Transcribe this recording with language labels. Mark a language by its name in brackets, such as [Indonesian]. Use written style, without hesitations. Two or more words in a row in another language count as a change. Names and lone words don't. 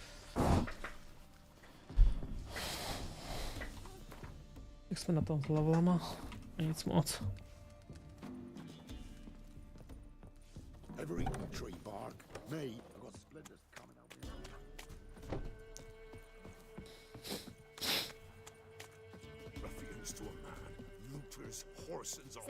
[Czech] Jak jsme na tom s levelama? Nic moc. [English] Ever eaten tree bark? Me, I've got splinters coming out here. Ruffians to a man, looters, horsens on.